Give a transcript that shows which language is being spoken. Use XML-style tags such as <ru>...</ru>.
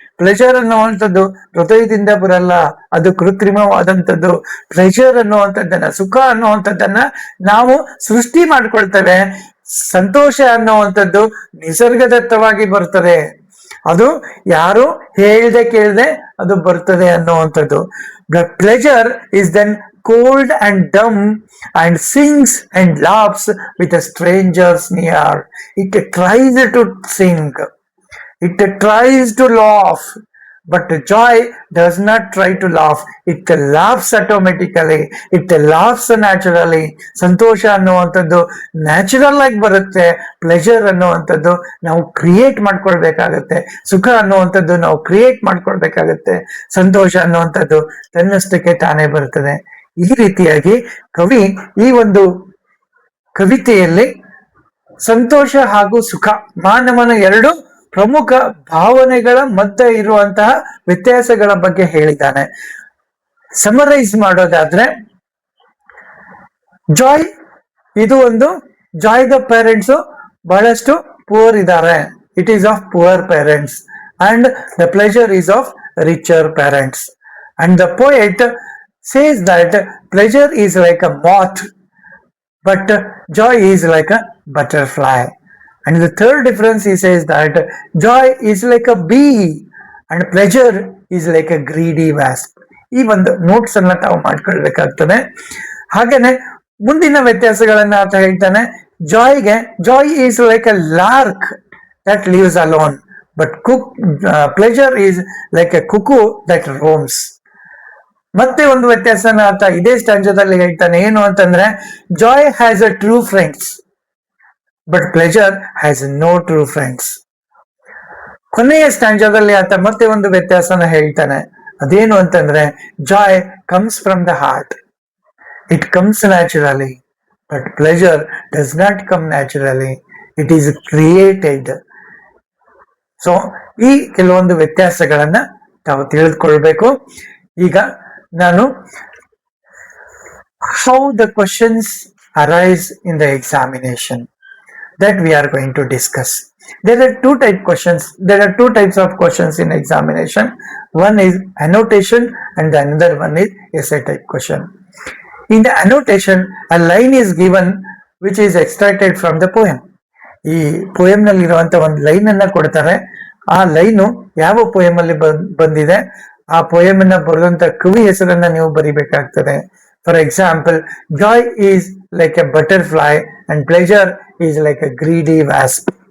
<kn>Pleasure ಅನ್ನುವಂಥದ್ದು ಹೃದಯದಿಂದ ಬರಲ್ಲ, ಅದು ಕೃತ್ರಿಮವಾದಂಥದ್ದು. ಪ್ಲೆಜರ್ ಅನ್ನುವಂಥದ್ದನ್ನ, ಸುಖ ಅನ್ನುವಂಥದ್ದನ್ನ ನಾವು ಸೃಷ್ಟಿ ಮಾಡ್ಕೊಳ್ತೇವೆ. ಸಂತೋಷ ಅನ್ನುವಂಥದ್ದು ನಿಸರ್ಗದತ್ತವಾಗಿ ಬರ್ತದೆ, ಅದು ಯಾರು ಹೇಳ್ದೆ ಕೇಳ್ದೆ ಅದು ಬರ್ತದೆ ಅನ್ನುವಂಥದ್ದು.</kn> <en>Pleasure is then cold and dumb and sings and laughs with a strangers near. It tries to sing, it tries to laugh, but joy does not try to laugh. It laughs automatically, it laughs naturally.</en> <kn>ಸಂತೋಷ ಅನ್ನುವಂಥದ್ದು natural ಆಗಿ ಬರುತ್ತೆ. Pleasure ಅನ್ನುವಂಥದ್ದು ನಾವು create ಮಾಡ್ಕೊಳ್ಬೇಕಾಗತ್ತೆ. ಸುಖ ಅನ್ನುವಂಥದ್ದು ನಾವು create ಮಾಡ್ಕೊಳ್ಬೇಕಾಗತ್ತೆ. ಸಂತೋಷ ಅನ್ನುವಂಥದ್ದು ತನ್ನಷ್ಟಕ್ಕೆ ತಾನೇ ಬರ್ತದೆ. ಈ ರೀತಿಯಾಗಿ ಕವಿ ಈ ಒಂದು ಕವಿತೆಯಲ್ಲಿ ಸಂತೋಷ ಹಾಗೂ ಸುಖ, ಮಾನವನ ಎರಡು ಪ್ರಮುಖ ಭಾವನೆಗಳ ಮಧ್ಯೆ ಇರುವಂತಹ ವ್ಯತ್ಯಾಸಗಳ ಬಗ್ಗೆ ಹೇಳಿದ್ದಾನೆ. ಸಮರೈಸ್ ಮಾಡೋದಾದ್ರೆ, ಜಾಯ್ ಇದು ಒಂದು, ಜಾಯ್ದ ಪೇರೆಂಟ್ಸ್ ಬಹಳಷ್ಟು ಪುವರ್ ಇದ್ದಾರೆ,</kn> <en>It is of poor parents, and the pleasure is of richer parents. And the poet says that pleasure is like a moth, but joy is like a butterfly. And the third difference, he says that joy is like a bee and pleasure is like a greedy wasp.</en> <kn>ಈ ಒಂದು notes ಅನ್ನ ತಾವು ಮಾಡ್ಕೊಳ್ಬೇಕಾಗ್ತದೆ. ಹಾಗೇನೆ ಮುಂದಿನ ವ್ಯತ್ಯಾಸಗಳನ್ನ ಆತ ಹೇಳ್ತಾನೆ.</kn> <en>Joy is like a lark that lives alone, but pleasure is like a cuckoo that roams.</en> <kn>ಮತ್ತೆ ಒಂದು ವ್ಯತ್ಯಾಸನ ಆತ ಇದೇ ಸ್ಟ್ಯಾಂಜದಲ್ಲಿ ಹೇಳ್ತಾನೆ, ಏನು ಅಂತಂದ್ರೆ</kn> <en>Joy has a true friends but pleasure has no true friends.</en> <kn>ಕೊನೆಯ ಸ್ಟ್ಯಾಂಜದಲ್ಲಿ ಆತ ಮತ್ತೆ ಒಂದು ವ್ಯತ್ಯಾಸನ ಹೇಳ್ತಾನೆ, ಅದೇನು ಅಂತಂದ್ರೆ</kn> <en>Joy comes from the heart, it comes naturally, but pleasure does not come naturally, it is created.</en> <kn>So ಈ ಕೆಲವೊಂದು ವ್ಯತ್ಯಾಸಗಳನ್ನ ತಾವು ತಿಳಿದುಕೊಳ್ಬೇಕು. ಈಗ ನಾನು</kn> <en>how the questions arise in the examination that we are going to discuss. There are two types of questions in examination. One is annotation and the another one is essay type question. In the annotation, a line is given which is extracted from the poem.</en> <kn>ಈ poem ನಲ್ಲಿ ಇರುವಂತ ಒಂದು line ಅನ್ನ ಕೊಡ್ತಾರೆ. ಆ line ಯಾವ poem ಅಲ್ಲಿ ಬಂದಿದೆ, ಆ ಪೋಯಂ ಅನ್ನ ಬರೆದಂತ ಕವಿ ಹೆಸರನ್ನ ನೀವು ಬರಿಬೇಕಾಗ್ತದೆ.</kn> <en>For example, joy is like a butterfly and pleasure is like a greedy wasp.</en>